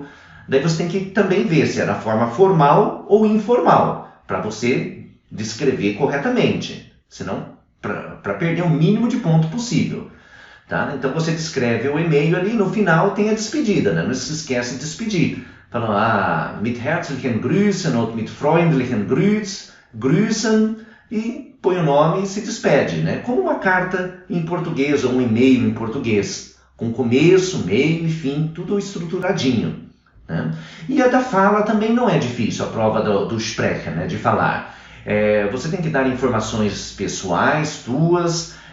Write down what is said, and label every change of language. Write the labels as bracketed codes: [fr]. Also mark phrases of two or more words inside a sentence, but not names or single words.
[pt] Daí você tem que também ver se é da forma formal ou informal, para você descrever corretamente, senão para perder o mínimo de ponto possível. Tá? Então você descreve o e-mail ali, no final tem a despedida, né? Não se esquece de despedir. Falando, [de] mit herzlichen Grüßen ou mit freundlichen Grüßen, [pt] e põe o nome e se despede, né? Como uma carta em português ou um e-mail em português, com começo, meio e fim, tudo estruturadinho. Né? E a da fala também não é difícil, a prova do Sprechen, né? De falar. Você tem que dar informações pessoais, tuas.